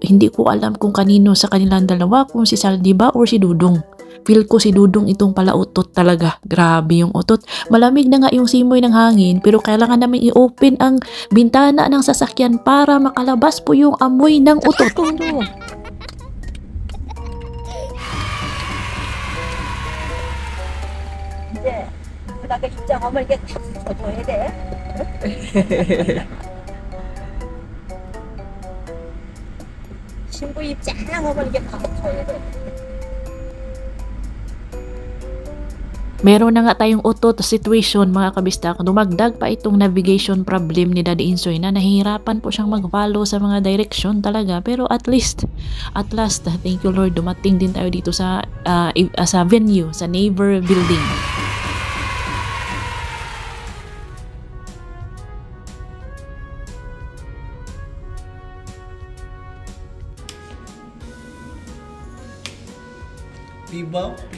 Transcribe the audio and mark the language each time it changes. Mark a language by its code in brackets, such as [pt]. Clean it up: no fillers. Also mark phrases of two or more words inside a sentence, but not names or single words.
[tl] Hindi ko alam kung kanino sa kanilang dalawa, kung si Saldi ba or si Dudong. Feel ko si Dudong itong palautot talaga. Grabe yung utot. Malamig na nga yung simoy ng hangin, pero kailangan namin i-open ang bintana ng sasakyan para makalabas po yung amoy ng utot. [ko] 이제 그다음에 입장 어머니께 줘줘야 돼. 신부 입장 어머니께 다 줘야 돼. [tl] Meron na nga tayong utot situation, mga kabistak. Dumagdag pa itong [en] navigation problem [tl] ni Daddy Insoy na nahihirapan po siyang mag-follow sa mga direction talaga. Pero [en] at last, thank you Lord, [tl] dumating din tayo dito sa venue, sa Naver Building. Diba?